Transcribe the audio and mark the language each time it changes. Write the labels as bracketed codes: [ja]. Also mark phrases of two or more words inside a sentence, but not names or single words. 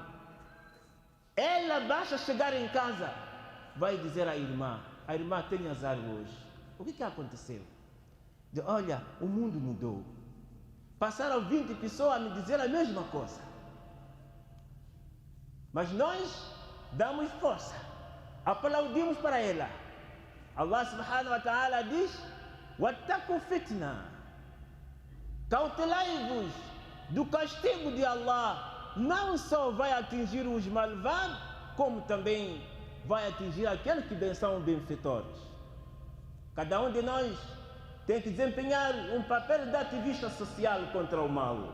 [pt] Ela basta chegar em casa, vai dizer à irmã: a irmã tem azar hoje. O que aconteceu? De, olha, o mundo mudou. Passaram 20 pessoas a me dizer a mesma coisa. Mas nós damos força, aplaudimos para ela. [ar] Allah سبحانه وتعالى diz: واتقوا فتنة, [pt] cautelai-vos do castigo de Allah. Não só vai atingir os malvados, como também vai atingir aqueles que são benfeitores. Cada um de nós tem que desempenhar um papel de ativista social contra o mal.